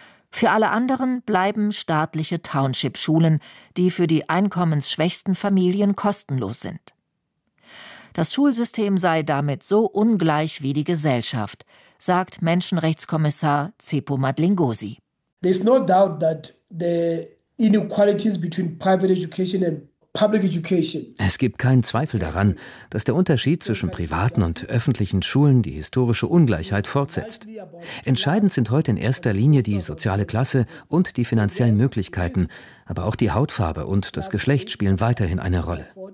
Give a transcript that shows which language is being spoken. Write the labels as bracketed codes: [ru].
[de] Für alle anderen bleiben staatliche Township-Schulen, die für die einkommensschwächsten Familien kostenlos sind. Das Schulsystem sei damit so ungleich wie die Gesellschaft, sagt Menschenrechtskommissar Tsepo Madlingosi. [en] There is no doubt that the inequalities between private education and [de] Es gibt keinen Zweifel daran, dass der Unterschied zwischen privaten und öffentlichen Schulen die historische Ungleichheit fortsetzt. Entscheidend sind heute in erster Linie die soziale Klasse und die finanziellen Möglichkeiten, aber auch die Hautfarbe und das Geschlecht spielen weiterhin eine Rolle.